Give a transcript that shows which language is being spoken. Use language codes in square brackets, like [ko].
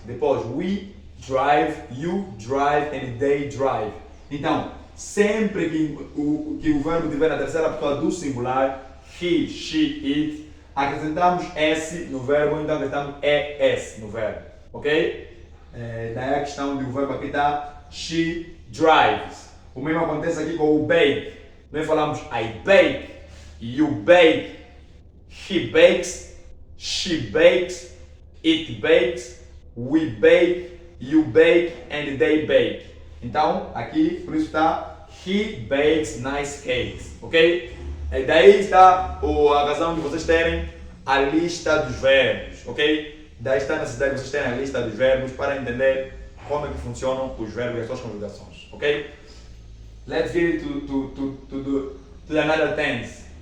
[pt] Depois, [en] we drive, you drive and they drive. [pt] Então, sempre que o verbo estiver na terceira pessoa do singular, [en] he, she, it, [pt] acrescentamos S no verbo, então acrescentamos ES no verbo. Ok? Daí a questão do verbo aqui está [en] she drives. [pt] O mesmo acontece aqui com o bake. Nós falamos [en] I bake, you bake, he bakes, she bakes, it bakes, we bake, you bake and they bake. [pt] Então, aqui, por isso está [en] he bakes nice cakes, [pt] ok? E daí está a razão de vocês terem a lista dos verbos, ok? Daí está a necessidade de vocês terem a lista dos verbos para entender como é que funcionam os verbos e as suas conjugações, ok? [en] Let's get to another tense.